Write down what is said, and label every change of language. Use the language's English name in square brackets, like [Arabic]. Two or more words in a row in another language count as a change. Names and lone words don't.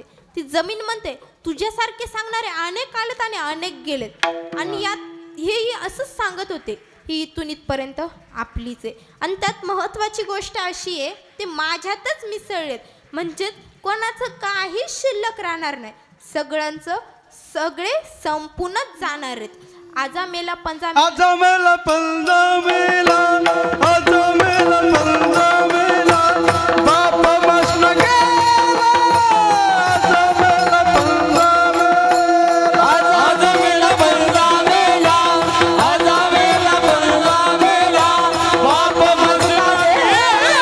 [Marathi] ती जमीन म्हणते तुझ्यासारखे सांगणारे अनेक आलेत आणि अनेक गेलेत, आणि यात हेही असंच सांगत होते ही इथून इथपर्यंत आपलीच आहे. आणि त्यात महत्त्वाची गोष्ट अशी आहे ते माझ्यातच मिसळलेत, म्हणजेच कोणाचं काही शिल्लक राहणार नाही. सगळे संपूनच जाणार आहेत. आजा मेला पंजा आजा मेला पंजा मेला, आजा मेला पंजा मेला, बाप मस्त गेला. आजा मेला पंजा मेला, आजा मेला पंजा मेला, आजा मेला पंजा मेला, बाप मस्त गेला.